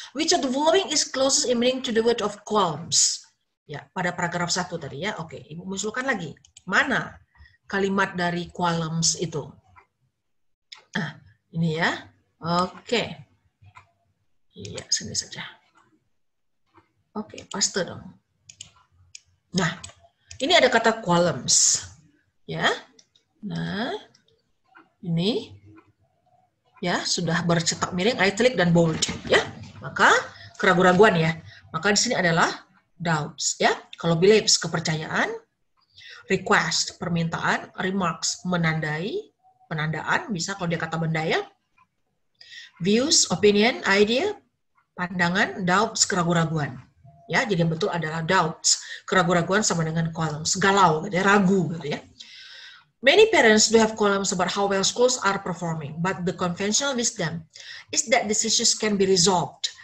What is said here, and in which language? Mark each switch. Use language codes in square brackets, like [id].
[en] Which of the following is closest in meaning to the word of qualms? [id] Ya, pada paragraf 1 tadi ya. Oke, Ibu munculkan lagi. Mana kalimat dari qualms itu? Nah, ini ya. Oke. Iya, sini saja. Oke, paste dong. Nah, ini ada kata qualms. Ya. Nah, ini ya sudah bercetak miring, italic dan bold ya. Maka keraguan-raguan ya. Maka di sini adalah doubts ya. Kalau beliefs kepercayaan, request permintaan, remarks menandai, penandaan bisa kalau dia kata benda ya. Views, opinion, idea, pandangan, doubts, keraguan-raguan. Ya, jadi yang betul adalah doubts. Keraguan-raguan sama dengan qualms, galau gitu ya, ragu gitu ya. [en] Many parents do have qualms about how well schools are performing, but the conventional wisdom is that these issues can be resolved.